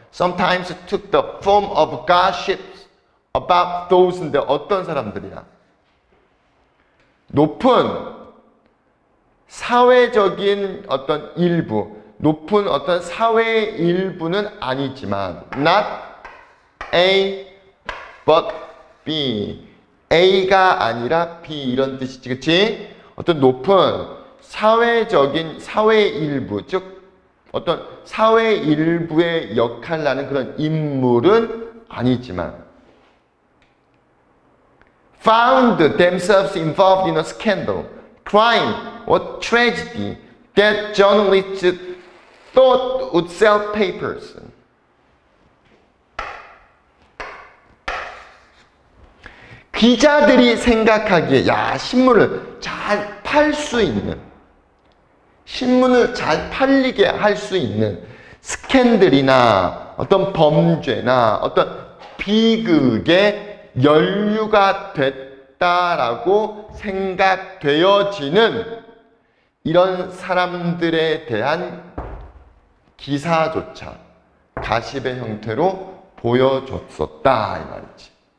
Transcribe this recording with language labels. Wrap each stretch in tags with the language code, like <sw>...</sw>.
<en>Sometimes took the form of gossips about those인데</en> <ko>어떤 사람들이야? 높은 사회적인 어떤 일부, 높은 어떤 사회의 일부는 아니지만</ko> <en>not A but B.</en> <ko>A가 아니라 B 이런 뜻이지, 그치? 어떤 높은 사회적인 사회의 일부, 즉 어떤 사회 일부의 역할을 하는 그런 인물은 아니지만</ko> <en>found themselves involved in a scandal, crime, or tragedy that journalists thought would sell papers.</en> <ko>기자들이 생각하기에 야, 신문을 잘 팔 수 있는, 신문을 잘 팔리게 할 수 있는 스캔들이나 어떤 범죄나 어떤 비극의 연루가 됐다라고 생각되어지는 이런 사람들에 대한 기사조차 가십의 형태로 보여줬었다 이 말이지.</ko>